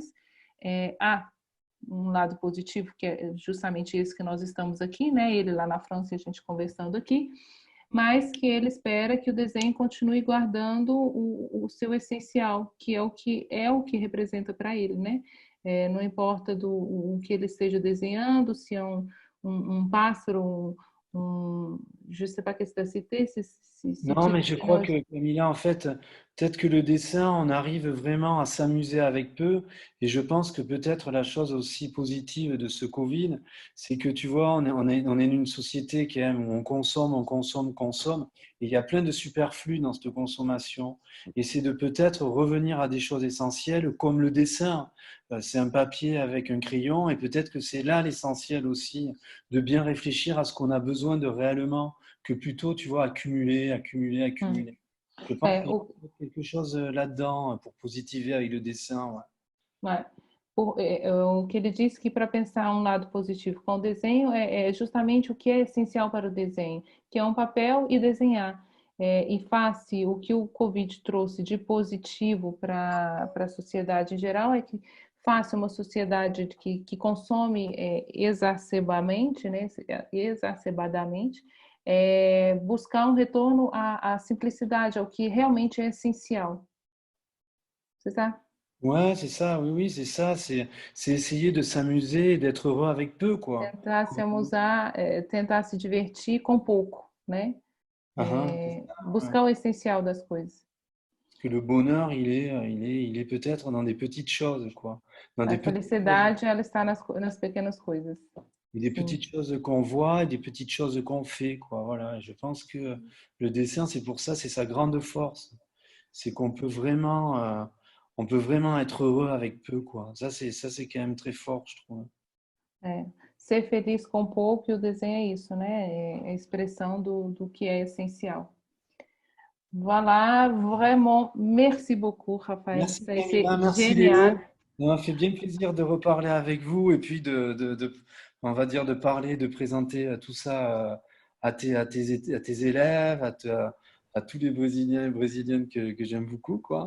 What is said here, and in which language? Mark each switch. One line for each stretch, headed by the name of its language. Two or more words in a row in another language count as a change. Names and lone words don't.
Portuguese: Há um lado positivo, que é justamente esse que nós estamos aqui, né, ele lá na França e a gente conversando aqui, mas que ele espera que o desenho continue guardando o seu essencial, que é o que representa para ele, né? Não importa o que ele esteja desenhando, se é um pássaro,
French: je ne sais pas qu'est-ce que tu as cité, Non, mais je crois que, Camilla, en fait, peut-être que le dessin, on arrive vraiment à s'amuser avec peu. Et je pense que peut-être la chose aussi positive de ce Covid, c'est que tu vois, on est une société qui aime, où on consomme, on consomme, consomme. Et il y a plein de superflus dans cette consommation. Et c'est de peut-être revenir à des choses essentielles comme le dessin. C'est un papier avec un crayon. Et peut-être que c'est là l'essentiel aussi, de bien réfléchir à ce qu'on a besoin de réellement, que plutôt, tu vois, accumuler, accumuler, accumuler. Je pense qu'il y a quelque chose là-dedans pour positiver avec le dessin. Ouais.
Portuguese: O que ele disse que para pensar um lado positivo com o desenho é justamente o que é essencial para o desenho, que é um papel e desenhar. E face o que o Covid trouxe de positivo para a sociedade em geral é que face uma sociedade que consome exacerbadamente, né, buscar um retorno à simplicidade, ao que realmente é essencial.
French: C'est ça? Ouais, c'est ça, oui, oui, c'est ça. C'est essayer de s'amuser et d'être heureux avec peu, quoi.
Portuguese: Tentar se divertir com pouco, né? Buscar o essencial das coisas.
French: Parce que le bonheur, il est peut-être dans des petites choses, quoi.
Portuguese: A felicidade, ela está nas pequenas coisas.
French: Et des petites choses qu'on voit et des petites choses qu'on fait, quoi. Voilà. Je pense que le dessin, c'est pour ça, c'est sa grande force. C'est qu'on peut vraiment, être heureux avec peu, quoi. Ça, c'est quand même très fort, je trouve.
Portuguese: Ser feliz com pouco, e o desenho é isso, né? É a expressão do que é essencial.
French: Voilà, vraiment, merci beaucoup, Raphaël. Merci, ça a été merci génial. Léo. Ça m'a fait bien plaisir de reparler avec vous et puis on va dire, de parler, de présenter tout ça à tes élèves, à tous les Brésiliens et Brésiliennes que j'aime beaucoup, quoi.